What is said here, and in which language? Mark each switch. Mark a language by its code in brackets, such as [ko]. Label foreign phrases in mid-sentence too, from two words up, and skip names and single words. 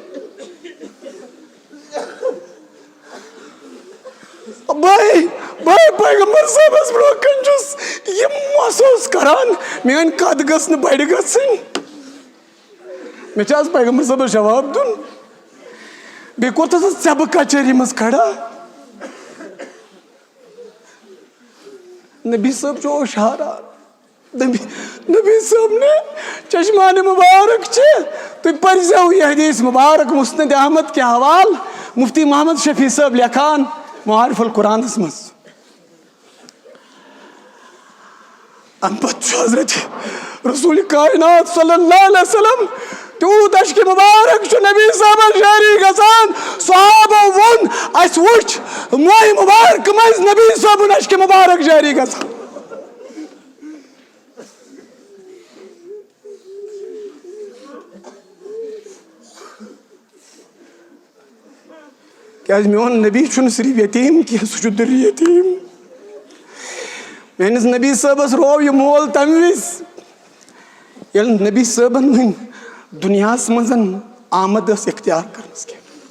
[ks] بھائی پیغمبر صٲبس برونٛہہ کن چھُس یہِ محسوٗس کران میٲنۍ کتھ گٔژھ نہٕ بڑِ گژھٕنۍ مےٚ چھُ آز پیغمبر صٲبس جواب دیُن بیٚیہِ کوٚرتھس ژےٚ بہٕ کچہری منٛز کھڑا نبی صٲب چھُ ہوشیاران نبی صٲب نے چشمان مبارک چھِ تُہۍ پٔرزیو یہِ حدیث مبارک مسند احمد کے حوال مفتی محمد شفیع صٲب لیکھان معارف القرآنس منٛز امہِ پتہٕ چھُ حضرت رسول کائنات [ar] صلی اللہ علیہ وسلم [ks] تیوٗت اشکہِ مبارک چھُ نبی صٲبس جٲری گژھان صحابو ووٚن اسہِ وٕچھ مویہِ مبارکہٕ منٛزۍ نبی صٲبُن اشکہِ مبارک جٲری گژھان کیازِ میون نبی چھُنہٕ صرف یتیٖم کینٛہہ سُہ چھُ دِلہِ یتیٖم میٲنِس نبی صٲبس روو یہِ مول تمہِ وِزِ ییٚلہِ نبی صٲبن وۄنۍ دُنیاہس منٛز آمد ٲس اختیار کرنس کینٛہہ